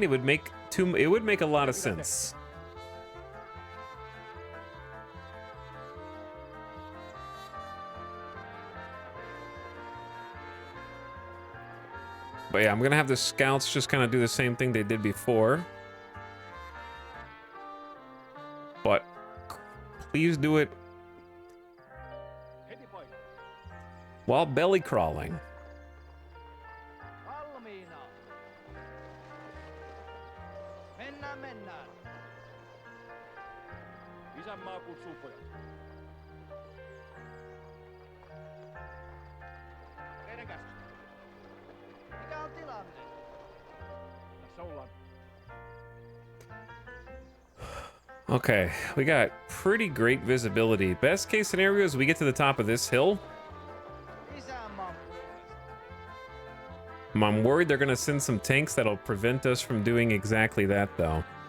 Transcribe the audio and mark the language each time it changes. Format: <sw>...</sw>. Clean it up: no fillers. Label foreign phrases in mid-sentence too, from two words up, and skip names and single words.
<en>It would make a lot of sense. But yeah, I'm gonna have the scouts just kind of do the same thing they did before. But please do it while belly crawling.</en> <fi>Valmiina. Mennään, mennään. Isänmaa kutsuu pojat. Teidän käskystä. Mikä on tilanne? Tässä ollaan.</fi> <en>Okay, we got pretty great visibility. Best case scenario is we get to the top of this hill. I'm worried they're going to send some tanks that'll prevent us from doing exactly that, though.</en>